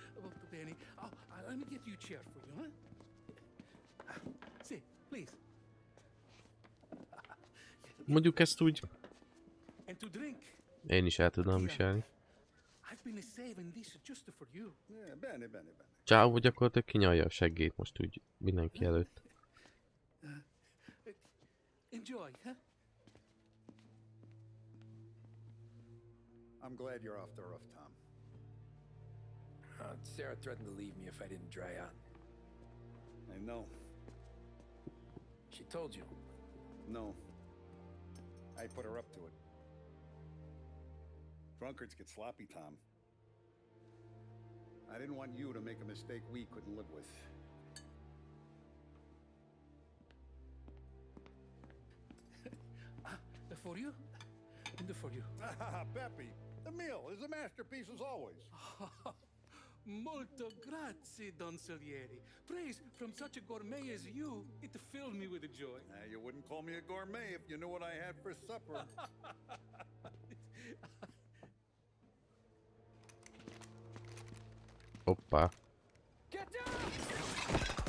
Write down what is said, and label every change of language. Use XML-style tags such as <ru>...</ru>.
<it>Molto bene.</it> <en>Let me get you a chair for you, huh? Sì, please.</en> <hu>Mondjuk ezt úgy...</hu> <en>And to drink.</en> <hu>Én is el tudnám viselni.</hu> <en>I've been saving this just for you. Yeah, bene.</en> <hu>Csávó gyakorlatilag kinyalja a seggét most úgy mindenki előtt.</hu> <en>Enjoy, huh? I'm glad you're off the roof, Tom. Sarah threatened to leave me if I didn't dry out. I know. She told you. No. I put her up to it. Drunkards get sloppy, Tom. I didn't want you to make a mistake we couldn't live with. For you? And for you. Pepe, the meal is a masterpiece as always.</en> <it>Molto grazie, Don Salieri.</it> <en>Praise from such a gourmet as you, it filled me with joy. You wouldn't call me a gourmet if you knew what I had for supper.</en> <hu>Hoppá.</hu> <en>Get down!</en>